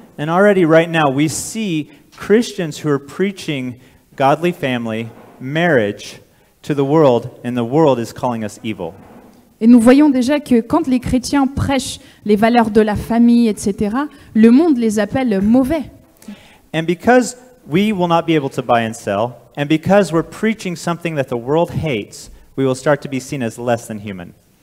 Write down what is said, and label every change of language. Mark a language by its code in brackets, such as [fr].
[en] And already right now we see Christians who are preaching godly family, marriage to the world, and the world is calling us evil. [fr] Et nous voyons déjà que quand les chrétiens prêchent les valeurs de la famille, etc., le monde les appelle mauvais. [en] And because we will not be able to buy and sell, and because we're preaching something that the world hates, we will start to be seen as less than human.